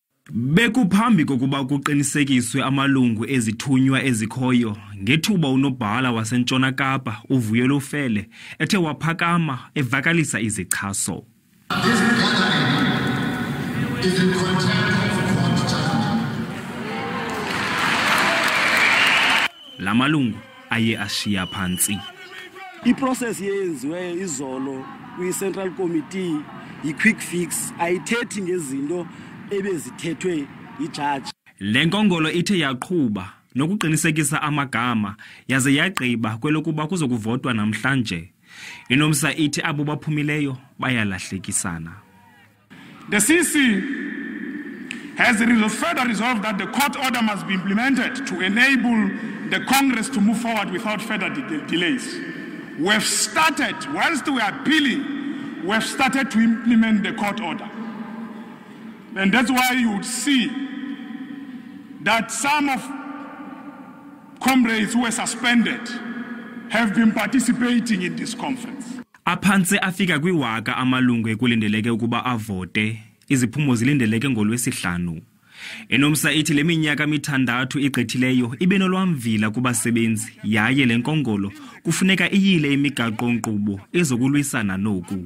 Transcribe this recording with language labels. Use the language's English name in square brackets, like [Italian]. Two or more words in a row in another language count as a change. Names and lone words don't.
[Xhosa] Bekuphambi kokuba kuqinisekiswe amalungu ezithunywa ezikhoyo ngethuba unobhala wasentshona Kapa uvuyo lofele ethe waphakama evakalisa izichaso. [English] This gathering is in contempt of court judgment. [Xhosa] La malungu aye ashiya phansi. I-process yenziwe izolo kwi-Central Committee i-quick fix ayithethi ngezinto ebezithethwe ijudge. Le nkongolo ithe yaqhuba nokuqinisekisa amagama yaze yagqiba kwelokuba kuzokuvotwa namhlanje. iNUMSA ithi abo baphumileyo bayalahlekisana. [English] The CC has further resolved that the court order must be implemented to enable the Congress to move forward without further delays. We've started, whilst we are appealing, we've started to implement the court order. And that's why you would see that some of comrades who were suspended have been participating in this conference. [Xhosa] Aphansi afika kwiwaka amalungu ekulindeleke ukuba avote, iziphumo zilindeleke ngoLwesihlanu. iNUMSA ithi le minyaka mithandathu igqithileyo ibe nolwamvila kubasebenzi yaye le nkongolo kufuneka iyile imigaqo-nkqubo ezokulwisana noku.